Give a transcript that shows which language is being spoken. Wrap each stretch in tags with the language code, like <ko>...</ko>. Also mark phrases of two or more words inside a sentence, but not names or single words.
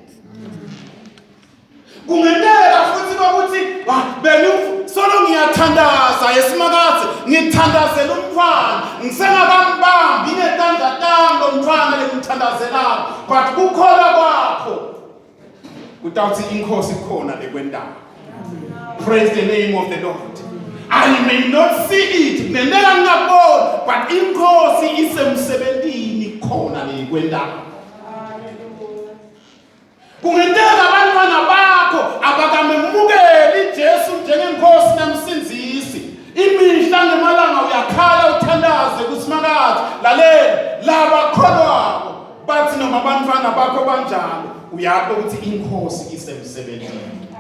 <ss>Kungenteka futhi ukuthi solo ngiyathandaza esimakathi ngithandazela umfana ngisengakambambi inetandlatanga lomfana lemthandazelayo, but kukholwa kwakho kutawuthi inkosi khona lekwendalo.</ss> <en>Praise the name of the Lord. I may not see it,</en> <ss>nendeka ngingaboni, but inkosi isemsebenzini khona lekwendalo. Kungenteka abantwana bakho abakamemukeli Jesu njengenkosi namsinzisi. Imihla ngemalanga uyakhala uthandaze kusimakathi lalela laba kholwako, bathi noma abantwana bakho banjalo uyapho ukuthi inkosi isemsebenzini.</ss>